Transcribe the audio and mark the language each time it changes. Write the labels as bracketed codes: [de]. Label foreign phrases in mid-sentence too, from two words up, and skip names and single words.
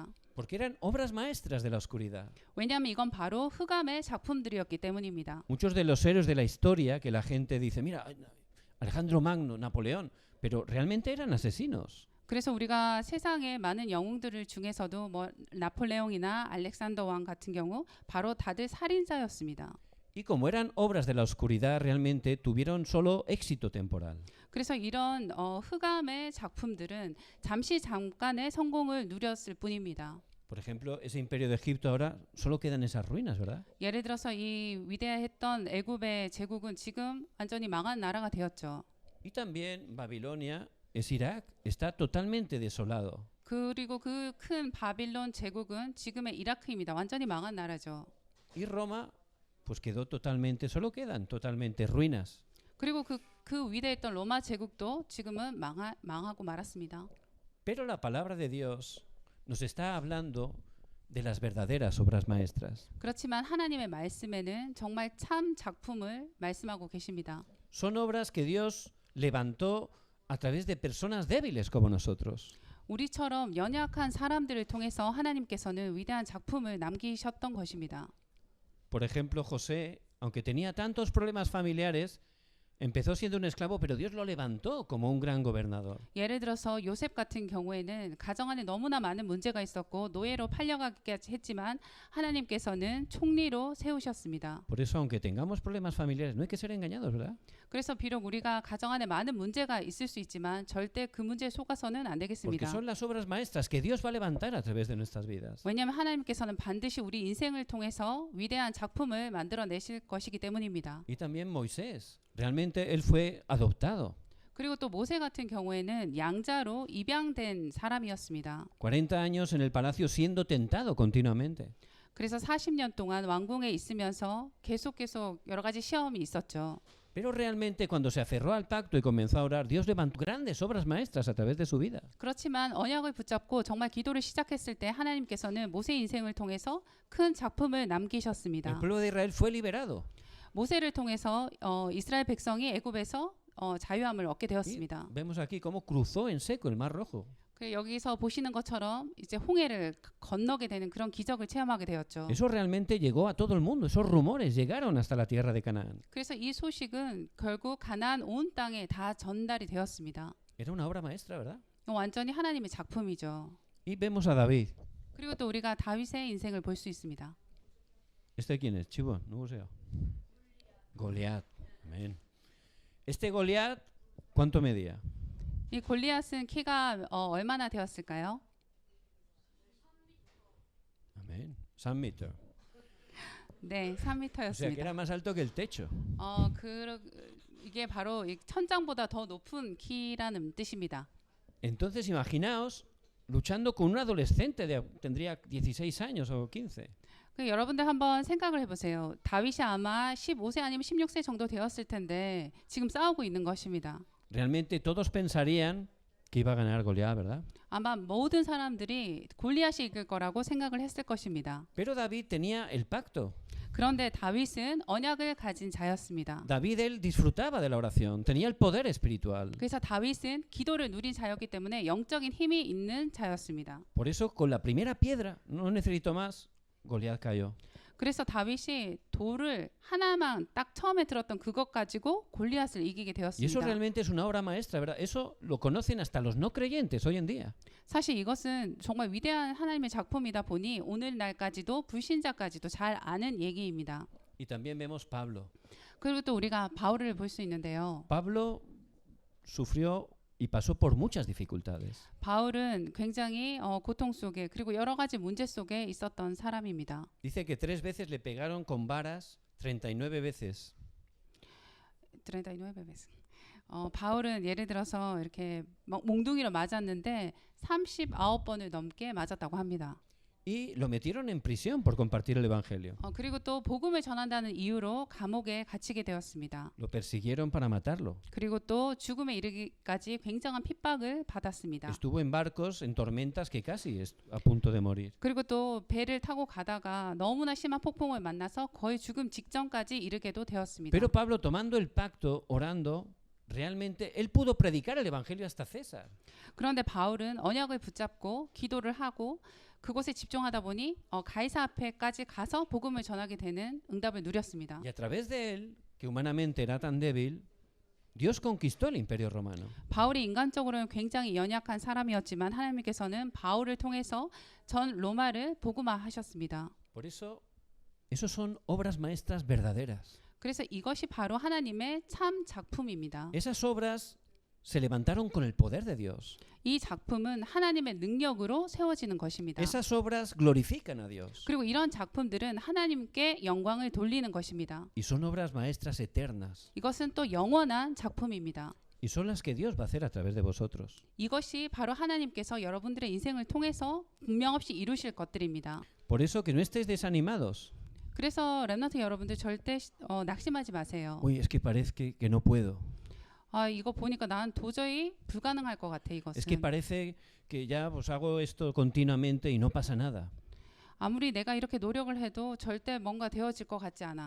[es] porque eran obras maestras de la oscuridad. [ko] 왜냐하면 이건 바로 흑암의 작품들이었기 때문입니다. [es] Muchos de los héroes de la historia que la gente dice, mira, Alejandro Magno, Napoleón, pero realmente eran asesinos. [ko] 그래서 우리가 세상의 많은 영웅들 중에서도 뭐 나폴레옹이나 알렉산더 왕 같은 경우 바로 다들 살인자였습니다. [es] Y como eran obras de la oscuridad, realmente tuvieron solo éxito temporal. [ko] 그래서 이런 흑암의 작품들은 잠깐의 성공을 누렸을 뿐입니다. [es] Por ejemplo, ese imperio de Egipto ahora solo quedan esas ruinas, ¿verdad? [ko] 예를 들어서 이 위대했던 애굽의 제국은 지금 완전히 망한 나라가 되었죠. [es] Y también Babilonia es Irak, está totalmente desolado. [ko] 그리고 그 큰 바빌론 제국은 지금의 이라크입니다. 완전히 망한 나라죠. [es] Y Roma pues quedó totalmente, solo quedan totalmente ruinas. [ko] 그리고 그 위대했던 로마 제국도 지금은 망하고 말았습니다. [es] Pero la palabra de Dios nos está hablando de las verdaderas obras maestras. [ko] 그렇지만 하나님의 말씀에는 정말 참 작품을 말씀하고 계십니다. [es] Son obras que Dios levantó a través de personas débiles como nosotros. [ko] 우리처럼 연약한 사람들을 통해서 하나님께서는 위대한 작품을 남기셨던 것입니다. [es] Por ejemplo, José, aunque tenía tantos problemas familiares, empezó siendo un esclavo, pero Dios lo levantó como un gran gobernador. [ko] 예를 들어서 요셉 같은 경우에는 가정 안에 너무나 많은 문제가 있었고 노예로 팔려가게 했지만 하나님께서는 총리로 세우셨습니다. [es] Por eso, aunque tengamos problemas familiares, no hay que ser engañados, ¿verdad? [ko] 그래서 비록 우리가 가정 안에 많은 문제가 있을 수 있지만 절대 그 문제에 속아서는 안 [es] Porque [ko] 되겠습니다. [es] son las obras maestras que Dios va a levantar a través de nuestras vidas. [ko] 왜냐하면 하나님께서는 반드시 우리 인생을 통해서 위대한 작품을 만들어내실 것이기 때문입니다. [es] Y también Moisés, realmente él fue adoptado. [ko] 그리고 또 모세 같은 경우에는 양자로 입양된 사람이었습니다. [es] 40 años en el palacio siendo tentado continuamente. [ko] 그래서 40년 동안 왕궁에 있으면서 계속 여러 가지 시험이 있었죠. [es] Pero realmente cuando se aferró al pacto y comenzó a orar, Dios levantó grandes obras maestras a través de su vida. [ko] 그렇지만 언약을 붙잡고 정말 기도를 시작했을 때 하나님께서는 모세 인생을 통해서 큰 작품을 [es] El [ko] 남기셨습니다. [es] pueblo de Israel fue liberado. [ko] 모세를 통해서 이스라엘 백성이 애굽에서 자유함을 얻게 [es] Y [ko] 되었습니다. [es] vemos aquí cómo cruzó en seco el Mar Rojo. [ko] 여기서 보시는 것처럼 이제 홍해를 건너게 되는 그런 기적을 체험하게 되었죠. [es] Eso realmente llegó a todo el mundo. Esos rumores llegaron hasta la tierra de Canaán. [ko] 그래서 이 소식은 결국 가나안 온 땅에 다 전달이 되었습니다. [es] Era una obra maestra, ¿verdad? [ko] 완전히 하나님의 작품이죠. [es] Y vemos a David. [ko] 그리고 또 우리가 다윗의 인생을 볼 수 있습니다. [es] ¿Este quién es? Chivo, 누구세요? Goliat. Amén. Este Goliat, ¿cuánto medía? [ko] 이 골리앗은 키가 얼마나 되었을까요? [es] Amén. 3 metros. [ko] 네, [es] O sea, que [ko] 3m였습니다. [es] era más alto que el techo. [ko] 이게 바로 이 천장보다 더 높은 키라는 뜻입니다. [es] Entonces, imaginaos luchando con un adolescente tendría 16 años o 15. [ko] 여러분들 한번 생각을 해보세요. 다윗이 아마 15세 아니면 16세 정도 되었을 텐데 지금 싸우고 있는 것입니다. [es] Realmente todos pensarían que iba a ganar Goliat, ¿verdad? [ko] 아마 모든 사람들이 골리앗이 이길 거라고 생각을 했을 것입니다. [es] Pero David tenía el pacto. [ko] 그런데 다윗은 언약을 가진 자였습니다. [es] David, él disfrutaba de la oración, tenía el poder espiritual. [ko] 그래서 다윗은 기도를 누린 자였기 때문에 영적인 힘이 있는 자였습니다. [es] Por eso, con la primera piedra, no necesito más, Goliat cayó. [ko] 그래서 다윗이 돌을 하나만 딱 처음에 들었던 그것 가지고 골리앗을 이기게 [es] Y eso [ko] 되었습니다. [es] realmente es una obra maestra, ¿verdad? Eso lo conocen hasta los no creyentes hoy en día. [ko] 사실 이것은 정말 위대한 하나님의 작품이다 보니 오늘날까지도 불신자까지도 잘 아는 얘기입니다. [es] Y también vemos Pablo. [ko] 그리고 또 우리가 바울을 볼 수 있는데요. [es] Pablo sufrió y pasó por muchas dificultades. [ko] 바울은 굉장히 고통 속에 그리고 여러 가지 문제 속에 있었던 사람입니다. [es] Dice que 3 veces le pegaron con varas, 39 veces. [ko] 바울은 예를 들어서 이렇게 몽둥이로 맞았는데 39번을 넘게 맞았다고 합니다. [es] Y lo metieron en prisión por compartir el evangelio. [ko] 그리고 또 복음을 전한다는 이유로 감옥에 갇히게 되었습니다. [es] Lo persiguieron para matarlo. [ko] 그리고 또 죽음에 이르기까지 굉장한 핍박을 받았습니다. [es] Estuvo en barcos en tormentas que casi a punto de morir. [ko] 그리고 또 배를 타고 가다가 너무나 심한 폭풍을 만나서 거의 죽음 직전까지 이르게도 되었습니다. [es] Pero Pablo, tomando el pacto, orando, realmente él pudo predicar el evangelio hasta César. [ko] 그런데 바울은 언약을 붙잡고 기도를 하고 그곳에 집중하다 보니 가이사 앞에까지 가서 복음을 전하게 되는 응답을 누렸습니다. [es] Y a través de él, que humanamente era tan débil, Dios conquistó el imperio romano. [ko] 바울이 인간적으로는 굉장히 연약한 사람이었지만 하나님께서는 바울을 통해서 전 로마를 복음화하셨습니다. [es] Por eso, esos son obras maestras verdaderas. [ko] 그래서 이것이 바로 하나님의 참 작품입니다. [es] Esas obras se levantaron con el poder de Dios. [ko] 이 작품은 하나님의 능력으로 세워지는 것입니다. [es] Esas obras glorifican a Dios. [ko] 그리고 이런 작품들은 하나님께 영광을 돌리는 것입니다. [es] Y son obras maestras eternas. [ko] 이것은 또 영원한 작품입니다. [es] y son las que Dios va a hacer a través de vosotros. [ko] 이것이 바로 하나님께서 여러분들의 인생을 통해서 분명 없이 이루실 것들입니다. [es] Por eso que no estéis desanimados. [ko] 그래서 렘넌트 여러분들 절대 낙심하지 마세요. [es] Uy, es que parece que no puedo. [ko] 아, 이거 보니까 난 도저히 불가능할 것 같아, [es] Es [ko] 이것은. [es] que parece que ya pues hago esto continuamente y no pasa nada. [ko] 아무리 내가 이렇게 노력을 해도 절대 뭔가 되어질 것 같지 않아.